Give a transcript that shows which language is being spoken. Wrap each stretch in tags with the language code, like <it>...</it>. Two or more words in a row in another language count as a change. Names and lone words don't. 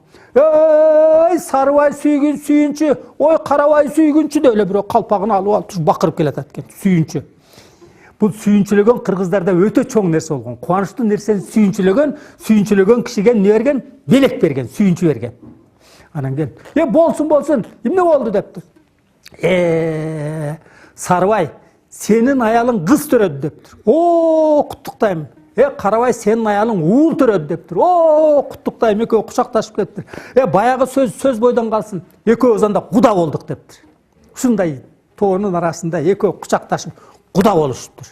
<ky>Ey Sarıbay sүйгүнчү, ой Карабай сүйгүнчү деп эле бирөө калпагын алып алып бакырып келатат экен. Сүйүнчү. Бул сүйүнчүлөгөн кыргыздарда өтө чоң нерсе болгон. Кубанычтуу нерсени сүйүнчүлөгөн кишиге эмне берген? Белек берген, сүйүнчү берген. Анан кел, болсун, эмне болду дептир.</ky> <kk>Сарыбай, сенің аялың қыз төреді дептір. О, құттықтаймын. Қарабай, сенің аялың уыл төреді дептір. О, құттықтаймын. Екеуі құшақташып кеттір. Баяғы сөз бойдан қалсын. Екеуі анда құда болдық дептір. Шындай тоғының арасында екеуі құшақташып құда болышыптыр.</kk>